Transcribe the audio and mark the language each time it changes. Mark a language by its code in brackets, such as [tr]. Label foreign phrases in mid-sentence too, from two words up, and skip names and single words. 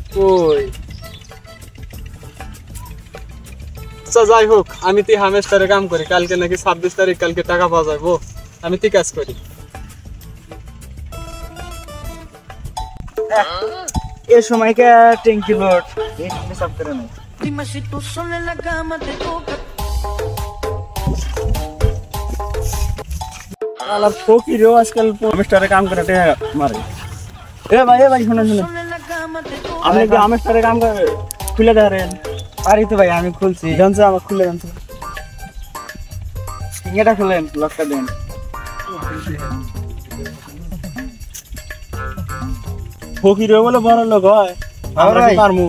[bn] কই আচ্ছা যাই হোক, আমি তুই হামেস্টারে কাম করি, কালকে নাকি 26 তারিখ, কালকে টাকা পাওয়া যাবো, আমি তুই কাজ করি। এ সময়কে ট্যাঙ্কি লোড হিসাব করে নেই। [es] Dime si tú sola en la cama te toca. [bn] আলাপ ফকিরও আজকাল হামেস্টারে কাম করে টাকা মারে। এ ভাই শুনে শুনে, [es] Sola en la cama te toca. [bn] আপনি কি হামেস্টারে কাম করে খুলে ধরেন? পারি তো ভাই, আমি খুলছি, জানছো আমার খুলে জানছো। এটা খুলেন, লকটা দেন। ফকিরও বলে বড় লোক হয়, আমরা কি পারমু?